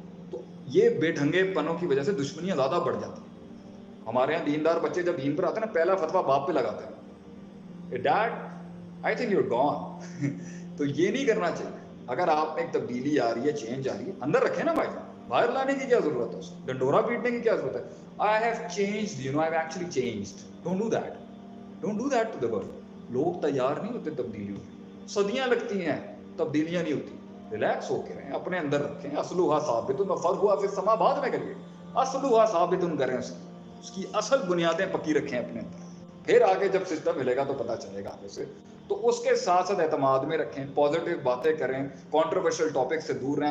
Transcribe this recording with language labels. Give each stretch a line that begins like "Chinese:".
Urdu: تو یہ بے ڈھنگے پنوں کی وجہ سے دشمنیاں زیادہ بڑھ جاتی ہیں. ہمارے یہاں دیندار بچے جب دین پر آتے ہیں نا, پہلا فتویٰ باپ پہ لگاتے ہیں,
English: Dad I think you are gone.
Urdu: تو یہ نہیں کرنا چاہیے. اگر آپ میں ایک تبدیلی آ رہی ہے, چینج آ رہی ہے, اندر رکھیں نا بھائی, باہر لانے کی کیا ضرورت ہے, اس کو ڈنڈورا پیٹنے کی کیا ضرورت ہے.
English: I have changed, you know, I've actually changed. Don't do that. Don't do that to the world.
Urdu: لوگ تیار نہیں ہوتے تبدیلیوں میں, صدیاں لگتی ہیں, تبدیلیاں نہیں ہوتی. ریلیکس ہو کے رہیں, اپنے اندر رکھیں.
Arabic: اصلھا ثابت, فرعھا فی السماء
Urdu: بعد میں کریے, اصلھا ثابت کریں, اس کی اصل بنیادیں پکی رکھیں اپنے اندر. پھر آگے جب سسٹم ملے گا تو پتہ چلے گا آگے سے. تو اس کے ساتھ ساتھ اعتماد میں رکھیں, پازیٹیو باتیں کریں, کانٹروورشل ٹاپک سے دور رہیں.